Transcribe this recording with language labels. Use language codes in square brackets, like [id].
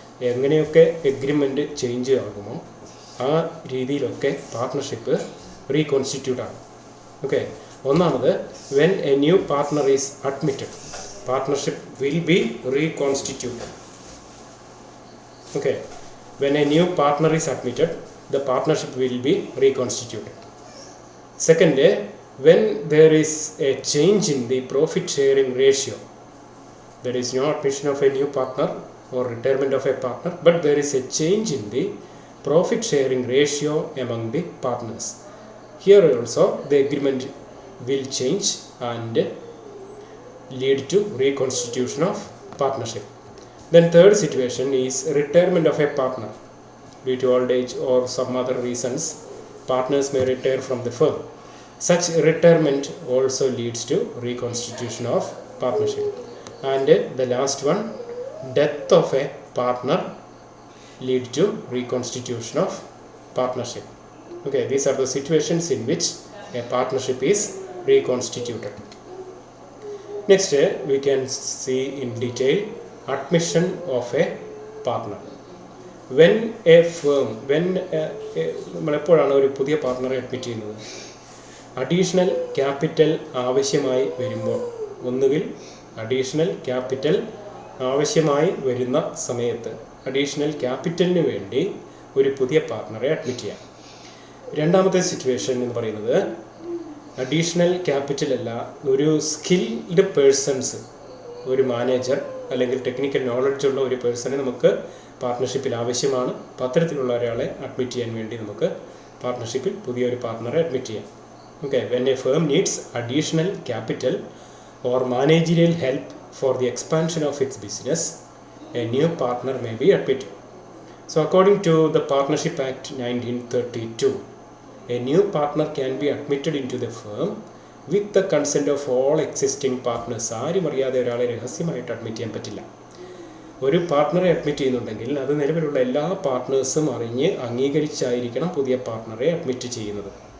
[ml] എങ്ങനെയൊക്കെ agreement change ആകുമോ ആ രീതിയിലൊക്കെ പാർട്ട്ണർഷിപ്പ് റീകോൺസ്റ്റിറ്റ്യൂട്ട് ആണ്. [en] okay, [ml] ഒന്നാമത് [en] When a new partner is admitted, partnership will be reconstituted. Okay, when a new partner is admitted the partnership will be reconstituted. Second, when there is a change in the profit sharing ratio, there is no admission of a new partner or retirement of a partner, but there is a change in the profit sharing ratio among the partners. Here also the agreement will change and lead to reconstitution of partnership. Then third situation is retirement of a partner. Due to old age or some other reasons, partners may retire from the firm. Such retirement also leads to reconstitution of partnership. And the last one, death of a partner lead to reconstitution of partnership. Okay, these are the situations in which a partnership is reconstituted. Next, we can see in detail admission of a partner. When a firm, [ml] നമ്മളെപ്പോഴാണ് ഒരു പുതിയ പാർട്ട്ണറെ admit ചെയ്യുന്നത്? Additional capital ആവശ്യമായി വരുമ്പോൾ, ഒന്നുകിൽ additional capital ആവശ്യമായി വരുന്ന സമയത്ത് additional ക്യാപിറ്റലിന് വേണ്ടി ഒരു പുതിയ പാർട്ട്ണറെ അഡ്മിറ്റ് ചെയ്യാം. രണ്ടാമത്തെ സിറ്റുവേഷൻ എന്ന് പറയുന്നത് അഡീഷണൽ ക്യാപിറ്റൽ അല്ല, ഒരു സ്കിൽഡ് പേഴ്സൺസ്, ഒരു മാനേജർ അല്ലെങ്കിൽ ടെക്നിക്കൽ നോളജ് ഉള്ള ഒരു പേഴ്സണെ നമുക്ക് പാർട്ട്ണർഷിപ്പിൽ ആവശ്യമാണ്. അത്തരത്തിലുള്ള ഒരാളെ അഡ്മിറ്റ് ചെയ്യാൻ വേണ്ടി നമുക്ക് പാർട്ട്ണർഷിപ്പിൽ പുതിയൊരു പാർട്ട്ണറെ അഡ്മിറ്റ് ചെയ്യാം. [en] Okay, when a firm needs additional capital or managerial help for the expansion of its business, a new partner may be admitted. So according to the Partnership Act 1932, a new partner can be admitted into the firm with the consent of all existing partners. [ml] ആരും അറിയാതെ ഒരാളെ രഹസ്യമായിട്ട് admit ചെയ്യാൻ പറ്റില്ല. ഒരു പാർട്ട്ണറെ admit ചെയ്യുന്നുണ്ടെങ്കിൽ അത് നിലവിലുള്ള എല്ലാ പാർട്ട്നേഴ്സും അറിഞ്ഞ് അംഗീകരിച്ചായിരിക്കണം പുതിയ പാർട്ട്ണറെ അഡ്മിറ്റ് ചെയ്യുന്നത്.